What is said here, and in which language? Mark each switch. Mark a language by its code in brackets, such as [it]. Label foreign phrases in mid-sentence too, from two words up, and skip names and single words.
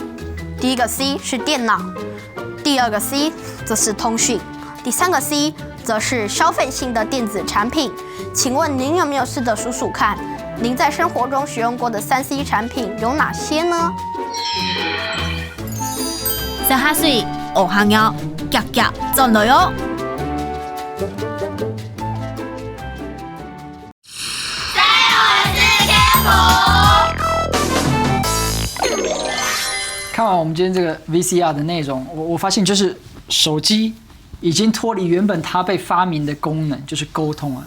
[zh] 第一個 C 是電腦，第二個 C 則是通訊，第三個 C 則是消費性的電子產品。請問您有沒有試着數數看，您在生活中使用過的3C 產品有哪些呢？18歲，學行要夾夾進來哦。看完我们今天这个 VCR 的内容，我发现就是手机已经脱离原本它被发明的功能，就是沟通了。